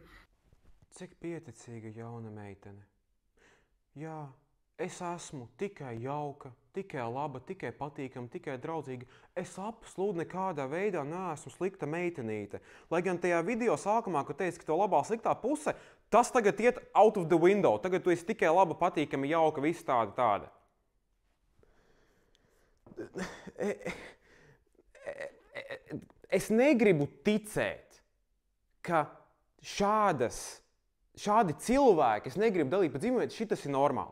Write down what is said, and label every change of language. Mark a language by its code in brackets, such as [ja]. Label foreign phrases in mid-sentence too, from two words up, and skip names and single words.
[lv] Cik pieticīga jauna meitene. Jā, es esmu tikai jauka, tikai laba, tikai patīkama, tikai draudzīga. Es absolūti nekādā veidā neesmu slikta meitenīte. Lai gan tajā video sākumā, kad teici, ka tev labā sliktā puse, tas tagad iet [en] out of the window. [lv] Tagad tu esi tikai laba, patīkama, jauka, viss tāda. Es negribu ticēt, ka šādi cilvēki, es negribu dalīt pa dzīvību, šitas ir normāli.